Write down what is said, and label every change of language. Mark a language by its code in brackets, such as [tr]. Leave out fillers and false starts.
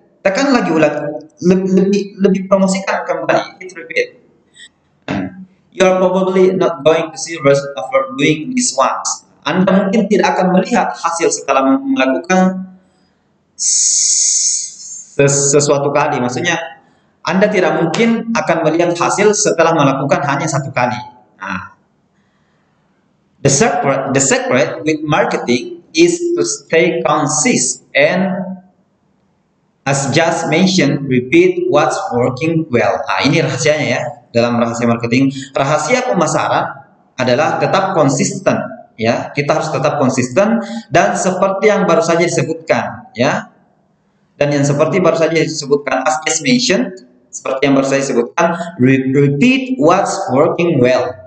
[id] Tekan lagi, lebih promosikan kembali. [en] Hit repeat. You are probably not going to see result after doing this once. [id] Anda mungkin tidak akan melihat hasil setelah melakukan sesuatu kali. Maksudnya, Anda tidak mungkin akan melihat hasil setelah melakukan hanya satu kali. [en] The secret with marketing is to stay consistent and, as just mentioned, repeat what's working well. [id] Ini rahasianya ya. Dalam rahasia marketing, rahasia pemasaran adalah tetap konsisten ya. Kita harus tetap konsisten dan seperti yang baru saja disebutkan ya. Dan yang seperti baru saja disebutkan, [en] as just mentioned, [id] seperti yang baru saya sebutkan, [en] repeat what's working well.